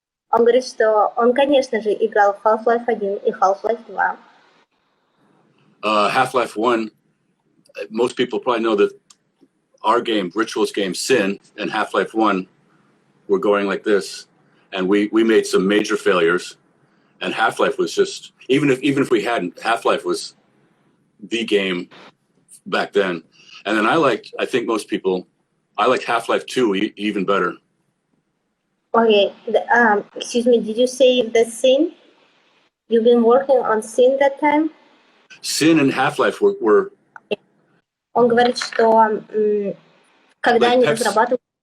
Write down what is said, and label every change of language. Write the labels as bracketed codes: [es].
[ru] Он говорит, что он, конечно же, играл в Half-Life 1 и Half-Life 2. [en] Half-Life 1, most people probably know that our game, Rituals game, Sin, and Half-Life 1 were going like this, and we made some major failures, and Half-Life was just, even if we hadn't, Half-Life was the game back then. And then I think most people, I like Half-Life 2 even better. Okay, excuse me, did you say the Sin? You've been working on Sin that time? Sin and Half-Life were [ru] Он говорит, что когда они разрабатывали...